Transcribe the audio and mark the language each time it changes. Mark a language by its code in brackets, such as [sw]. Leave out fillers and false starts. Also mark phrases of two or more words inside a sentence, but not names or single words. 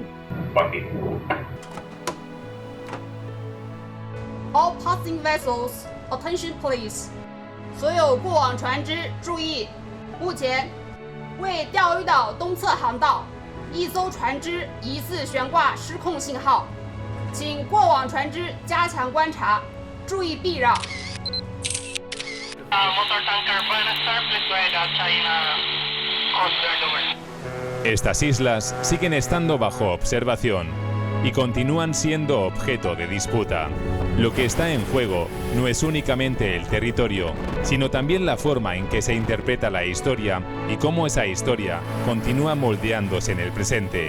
[zh] 关闭。 [en] All passing vessels, attention please！ [zh] 所有过往船只注意，目前为钓鱼岛东侧航道一艘船只疑似悬挂失控信号，请过往船只加强观察，注意避让。 [es] Estas islas siguen estando bajo observación y continúan siendo objeto de disputa. Lo que está en juego no es únicamente el territorio, sino también la forma en que se interpreta la historia y cómo esa historia continúa moldeándose en el presente.